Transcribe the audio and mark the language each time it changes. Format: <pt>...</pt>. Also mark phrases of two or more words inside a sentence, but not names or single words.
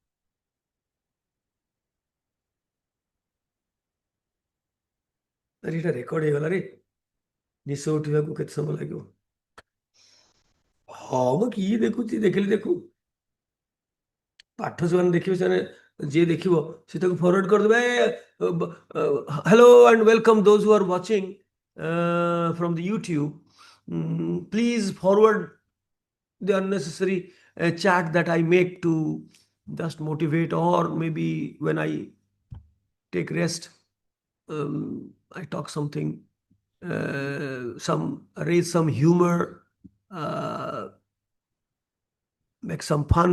<or>ଆରେ ଏଇଟା ରେକର୍ଡ ହେଇଗଲା ରେ। ନିଶ ଉଠିବାକୁ କେତେ ସମୟ ଲାଗିବ? ହଁ ମୁଁ କିଏ ଦେଖୁଛି, ଦେଖିଲି ଦେଖୁ। ପାଠ ସେମାନେ ଦେଖିବେ, ସେମାନେ ଯିଏ ଦେଖିବ ସେ ତାକୁ ଫରୱାର୍ଡ କରିଦେବେ।</or> <en>hello and welcome those who are watching from the YouTube. Please forward the unnecessary chat that I make to just motivate, or maybe when I take rest, I talk something, raise some humor, make some fun.</en>